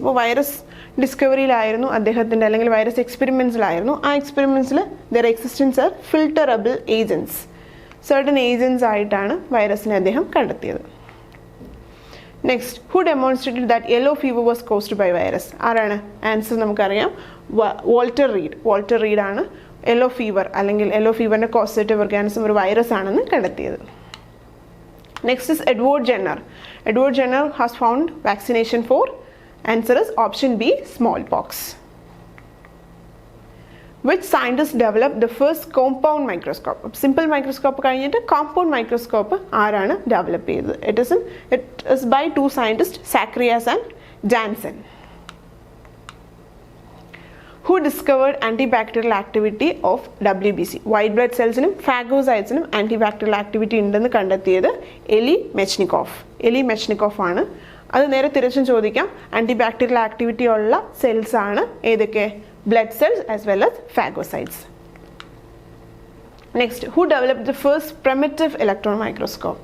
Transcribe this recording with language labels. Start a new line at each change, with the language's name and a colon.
Malayalam: അപ്പോൾ വൈറസ് ഡിസ്കവറിയിലായിരുന്നു അദ്ദേഹത്തിൻ്റെ അല്ലെങ്കിൽ വൈറസ് എക്സ്പെരിമെൻറ്റ്സിലായിരുന്നു. ആ എക്സ്പെരിമെൻറ്റ്സിൽ
English: their existence are filterable agents. certain agents
Malayalam: ആയിട്ടാണ് വൈറസിനെ അദ്ദേഹം കണ്ടെത്തിയത്.
English: Next, who demonstrated that yellow fever was caused by virus?
Malayalam: ആരാണ്? ആൻസർ നമുക്കറിയാം, വോൾട്ടർ റീഡ് ആണ് യെല്ലോ ഫീവർ അല്ലെങ്കിൽ യെല്ലോ ഫീവറിൻ്റെ കോസേറ്റീവ് ഓർഗാനിസം ഒരു വൈറസ് ആണെന്ന് കണ്ടെത്തിയത്.
English: Next is Edward Jenner. Edward Jenner has found vaccination for? Answer is option B, smallpox. Which scientist developed the first compound microscope?
Malayalam: Simple microscope കഴിഞ്ഞിട്ട് compound microscope ആരാണ് develop ചെയ്തത്?
English: It is by 2 scientists, Zacharias and Janssen. Who discovered antibacterial activity of WBC?
Malayalam: White blood സെൽസിനും ഫാഗോസൈറ്റ്സിനും ആൻറ്റിബാക്ടീരിയൽ activity ഉണ്ടെന്ന് കണ്ടെത്തിയത് എലി മെച്നിക്കോഫ് ആണ് അത് നേരെ തിരിച്ചും ചോദിക്കാം. ആൻറ്റി ബാക്ടീരിയൽ ആക്ടിവിറ്റി ഉള്ള സെൽസ് ആണ് ഏതൊക്കെ?
English: Blood cells as well as phagocytes. Next, who developed the first primitive electron microscope?